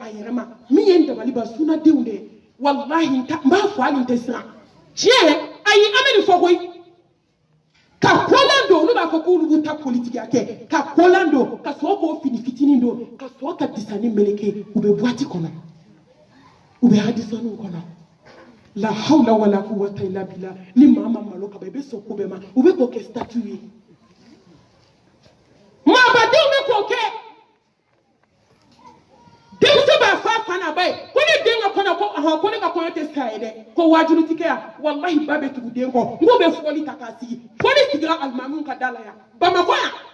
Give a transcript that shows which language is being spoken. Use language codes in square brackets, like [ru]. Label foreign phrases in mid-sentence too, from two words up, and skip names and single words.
[bm] yɛrɛ ma min ye n dabali ban sunadenw de wallahi n b'a fɔ hali n tɛ siran tiɲɛ ayi an bɛ nin fɔ koyi ka kolan don olu b'a fɔ k'olu b'u ta politikiya kɛ ka kolan don ka sɔrɔ k'o fini fitinin don ka sɔrɔ ka disani meleke u bɛ boîte kɔnɔ u bɛ hadisaniw kɔnɔ [ar] لا حول ولا قوة إلا بالله [bm] ni maa ma malo ka ban i bɛ sɔn ko bɛɛ ma u bɛ k'o kɛ statue ye maabadenw bɛ k'o kɛ denmuso b'a fɔ a fa n'a ba ye ko ne den ka kɔɲɔ ko ne ka kɔɲɔ tɛ sa ye dɛ ko wajibi tɛ kɛ yan wallahi ba bɛ tugu den kɔ n k'o bɛ fɔli ta k'a sigi fɔli sigira alimamiw ka da la yan Bamakɔ yan